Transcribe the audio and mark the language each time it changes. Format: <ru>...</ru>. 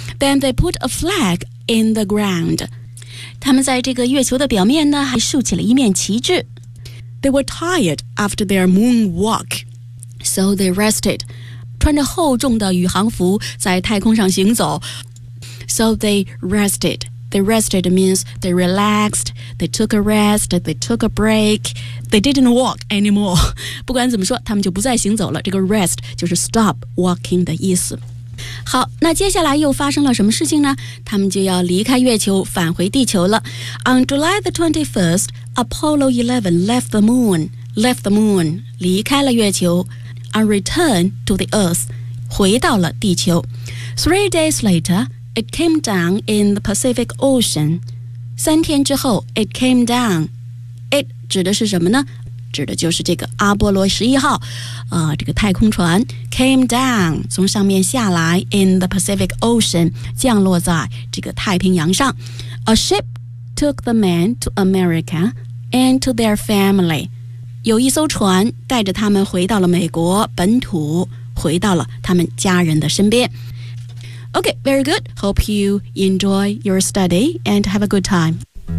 <en>Then they put a flag in the ground.</en> <zh>他们在这个月球的表面呢还竖起了一面旗帜。</zh> <en>They were tired after their moon walk, so they rested.</en> <zh>穿着厚重的宇航服在太空上行走，</zh> <en>so they rested. They rested means they relaxed, they took a rest, they took a breakThey didn't walk anymore.</en> <zh>不管怎么说，他们就不再行走了。这个 rest 就是</zh> <en>stop walking</en> <zh>的意思。好，那接下来又发生了什么事情呢？他们就要离开月球，返回地球了。</zh> <en>On July the 21st, Apollo 11 left the moon. Left the moon,</en> <zh>离开了月球。</zh> <en>And returned to the Earth,</en> <zh>回到了地球。</zh> <en>3 days later, it came down in the Pacific Ocean.</en> <zh>三天之后 ,</zh> <en>it came down.</en> <zh>It 指的是什么呢？指的就是这个阿波罗十一号、这个太空船</zh> <en>came down,</en> <zh>从上面下来</zh> <en>in the Pacific Ocean,</en> <zh>降落在这个太平洋上。</zh> <en>A ship took the men to America and to their family.</en> <zh>有一艘船带着他们回到了美国本土，回到了他们家人的身边。</zh> <en>Okay, very good. Hope you enjoy your study and have a good time.</en>